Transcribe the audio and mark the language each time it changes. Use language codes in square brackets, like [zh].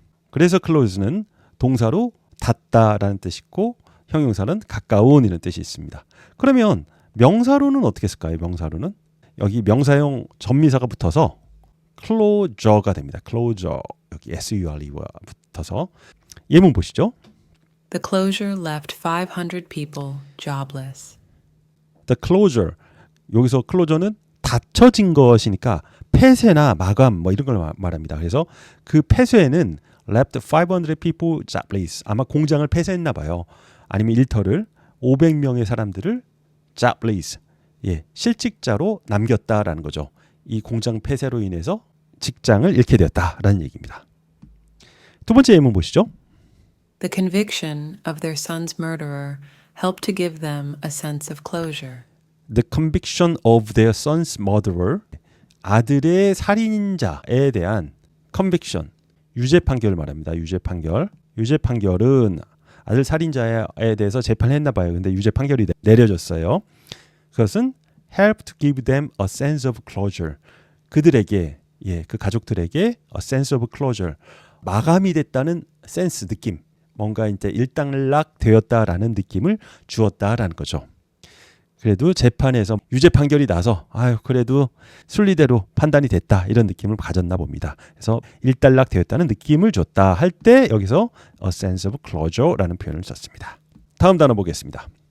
[ko] 그래서 close는 동사로 닫다라는 뜻이 있고 형용사는 가까운 이런 뜻이 있습니다. 그러면 명사로는 어떻게 쓸까요? 명사로는 여기 명사형 전미사가 붙어서 closure가 됩니다. closure 여기 sure와 붙어서 예문 보시죠. [en] The closure left 500 people jobless. The closure [ko] 여기서 closure는 닫혀진 것이니까 폐쇄나 마감 뭐 이런 걸 말합니다. 그래서 그 폐쇄는 [en] left 500 people jobless. [ko] 아마 공장을 폐쇄했나 봐요. 아니면 일터를 500명의 사람들을 jobless. 실직자로 남겼다라는 거죠. 이 공장 폐쇄로 인해서 직장을 잃게 되었다라는 얘기입니다. 두 번째 예문 보시죠. [en] The conviction of their son's murderer helped to give them a sense of closure. The conviction of their son's murderer. [ko] 아들의 살인자에 대한 conviction. 유죄 판결을 말합니다. 유죄 판결. 유죄 판결은 아들 살인자에 대해서 재판을 했나 봐요. 근데 유죄 판결이 내려졌어요. 그것은 [en] help to give them a sense of closure. [ko] 그들에게 그 가족들에게 [en] a sense of closure. [ko] 마감이 됐다는 센스 느낌. 뭔가 이제 일단락 되었다라는 느낌을 주었다라는 거죠. 그래도 재판에서 유죄 판결이 나서 그래도 순리대로 판단이 됐다 이런 느낌을 가졌나 봅니다. 그래서 일단락 되었다는 느낌을 줬다 할 때 여기서 [en] a sense of closure [ko] 라는 표현을 썼습니다. 다음 단어 보겠습니다.